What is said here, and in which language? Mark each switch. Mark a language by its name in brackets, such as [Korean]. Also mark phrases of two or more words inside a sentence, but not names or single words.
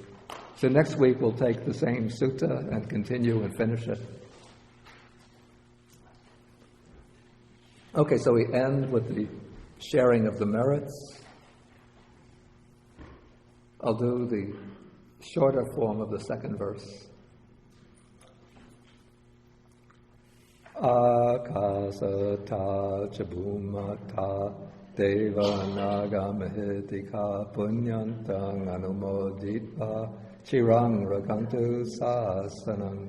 [English] So next week we'll take the same sutta and continue and finish it. Okay, so we end with the sharing of the merits. I'll do the shorter form of the second verse. [Pali] Akasata chabhumata deva naga mahitika punyantang anumoditva chirang rakantu sasanam.